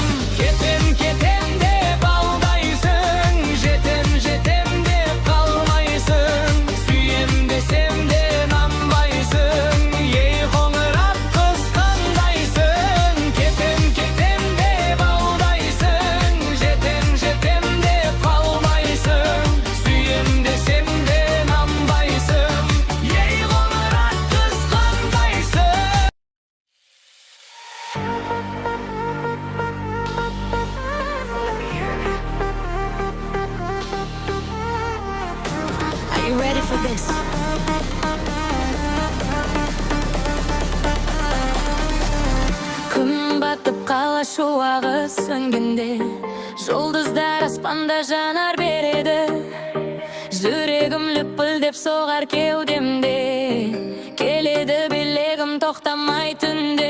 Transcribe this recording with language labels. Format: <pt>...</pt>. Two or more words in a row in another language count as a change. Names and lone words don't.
<kk>Кетем кетем деп алдайсың, жетем жетем деп калмайсың, сүйем десем де нанбайсың, ей коңырат кыз кандайсың. Кетем кетем деп алдайсың, жетем жетем деп калмайсың, сүйем десем де нанбайсың, ей коңырат кыз кандайсың.</kk> <en>Are you ready for this?</en> <kk>Күн батып қала шуағы сөнгенде, жұлдыздар аспанда жанар береді, жүрегім лүпілдеп соғар кеудемде, келеді билегім тоқтамай түнде.</kk>